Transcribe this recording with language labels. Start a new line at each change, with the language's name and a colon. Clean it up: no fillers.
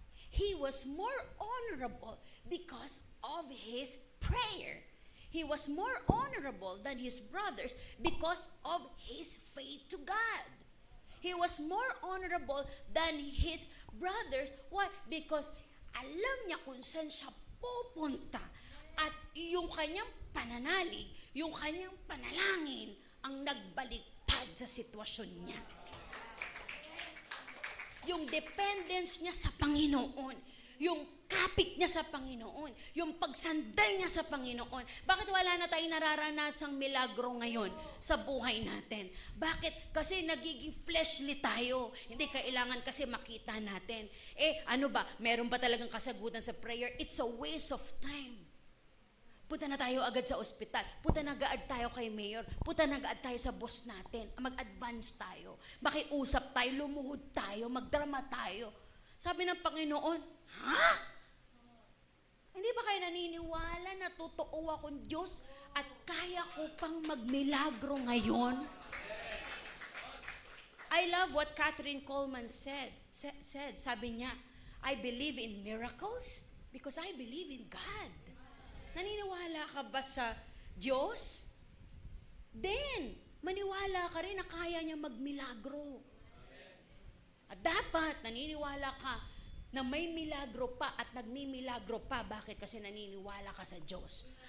English: He was more honorable because of his prayer. He was more honorable than his brothers because of his faith to God. He was more honorable than his brothers. Why?
Filipino: Because alam niya kung saan siya pupunta. At yung kanyang pananalig, yung kanyang panalangin, ang nagbaliktad sa sitwasyon niya. Yung dependence niya sa Panginoon, yung kapit niya sa Panginoon, yung pagsandal niya sa Panginoon. Bakit wala na tayong nararanasang milagro ngayon sa buhay natin? Bakit? Kasi nagiging fleshly tayo. Hindi kailangan kasi makita natin. Ano ba? Meron ba talagang kasagutan sa
English: prayer? It's a waste of time.
Filipino: Punta na tayo agad sa ospital. Punta na agad tayo kay mayor. Punta na agad tayo sa boss natin. Mag-advance tayo. Makiusap tayo, lumuhod tayo, magdrama tayo. Sabi ng Panginoon, ha? Hindi ba kayo naniniwala na totoo akong Diyos at kaya ko pang magmilagro ngayon?
English: I love what Catherine Coleman said.
Filipino: Sabi niya,
English: I believe in miracles because I believe in God.
Filipino: Naniniwala ka ba sa Diyos? Then, maniwala ka rin na kaya niya magmilagro. At dapat naniniwala ka na may milagro pa at nagmimilagro pa. Bakit? Kasi naniniwala ka sa Diyos.